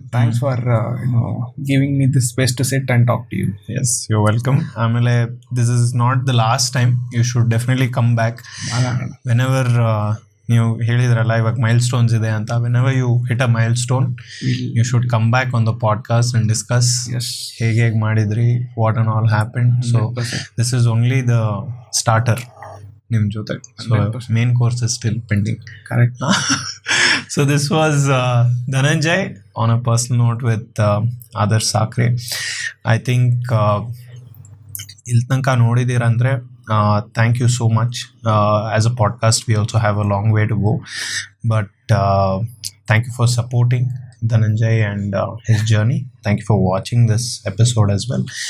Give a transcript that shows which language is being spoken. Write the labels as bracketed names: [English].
[English] Thanks for giving me this space to sit and talk to you. Yes, you're welcome. Amele, this is not the last time. You should definitely come back whenever [Kannada] ನೀವು ಹೇಳಿದ್ರಲ್ಲ ಇವಾಗ mile stones ಇದೆ ಅಂತ. [English] whenever you hit a milestone, you should come back on the podcast and discuss [Kannada] ಹೇಗೆ ಮಾಡಿದ್ರಿ, [English] What and all happen. So this is only the starter [Kannada] ನಿಮ್ಮ ಜೊತೆ. [English] So main course is still pending. Correct. So this was Dhananjay on a personal note with Adarsh Sakre. [Kannada] I think ಇಲ್ಲಿ ತನಕ ನೋಡಿದ್ದೀರಂದರೆ [English] thank you so much. As a podcast we also have a long way to go, but thank you for supporting Dhananjay and his journey. Thank you for watching this episode as well.